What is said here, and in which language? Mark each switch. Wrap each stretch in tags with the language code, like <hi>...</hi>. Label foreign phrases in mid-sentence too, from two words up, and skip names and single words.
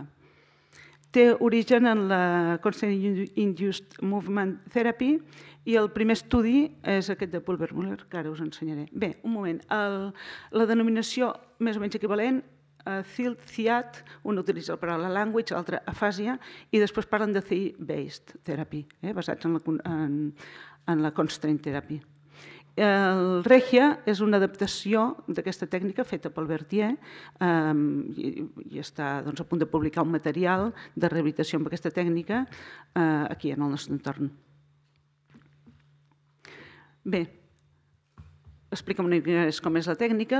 <ca>Té origen en la</ca> <en>Constant Induced Movement Therapy</en> <ca>i el primer estudi és aquest de Pulver-Muller, que ara us ensenyaré. Bé, un moment. La denominació més o menys equivalent, CILT, un utilitza el paraula language, l'altre afàsia, i després parlen de</ca> <en>theory-based therapy,</en> <ca>basats en la</ca> <en>constraint therapy.</en> <ca>El Regia és una adaptació d'aquesta tècnica feta pel Berthier i està a punt de publicar un material de rehabilitació amb aquesta tècnica aquí en el nostre entorn. Bé, explica'm una mica com és la tècnica.</ca>